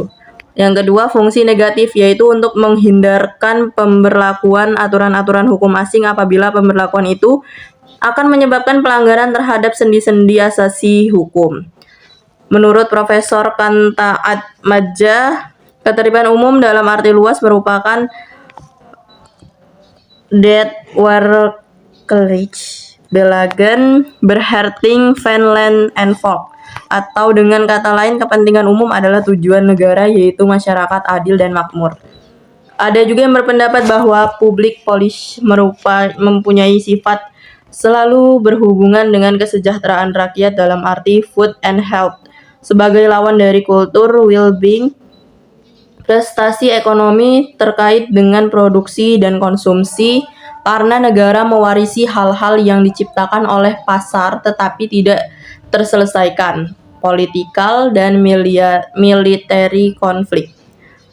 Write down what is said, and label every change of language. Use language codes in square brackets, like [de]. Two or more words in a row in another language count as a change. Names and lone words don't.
[id] Yang kedua, fungsi negatif, yaitu untuk menghindarkan pemberlakuan aturan-aturan hukum asing apabila pemberlakuan itu akan menyebabkan pelanggaran terhadap sendi-sendi asasi hukum. Menurut Profesor Kanta Atmaja, ketertiban umum dalam arti luas merupakan [nl] dat werkelijk belangen, behartiging van land en volk. [id] Atau dengan kata lain, kepentingan umum adalah tujuan negara, yaitu masyarakat adil dan makmur. Ada juga yang berpendapat bahwa [en] public policy [id] mempunyai sifat selalu berhubungan dengan kesejahteraan rakyat dalam arti [en] food and health [id] sebagai lawan dari kultur well-being. Prestasi ekonomi terkait dengan produksi dan konsumsi karena negara mewarisi hal-hal yang diciptakan oleh pasar tetapi tidak terselesaikan, political dan military konflik.